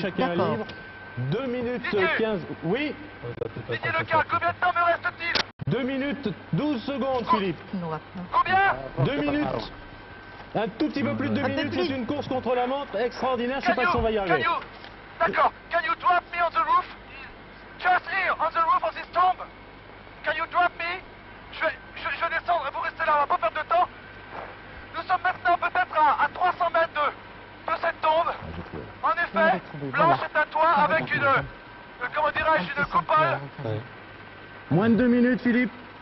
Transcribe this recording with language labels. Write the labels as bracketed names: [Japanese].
[French] chacun un d'accord. livre. 2 minutes Didier. 15... Oui, Didier Lecal, combien de temps me reste-t-il? 2 minutes 12 secondes, Philippe. Combien? 2 minutes. Un tout petit peu plus de 2 Un peu minutes. plus. C'est une course contre la montre extraordinaire. Je ne sais pas si on va y arriver. D'accord. [English] Can you drop me on the roof? Just here, on the roof of this tomb. Can you drop me? [French] Je vais descendre et vous restez là, on va pas perdre de temps. Nous sommes maintenant peut-être à 300 mètres de cette tombe. En effet, Blanche est un toit avec une, comment dirais-je, une coupole. Ouais. Moins de 2 minutes, Philippe.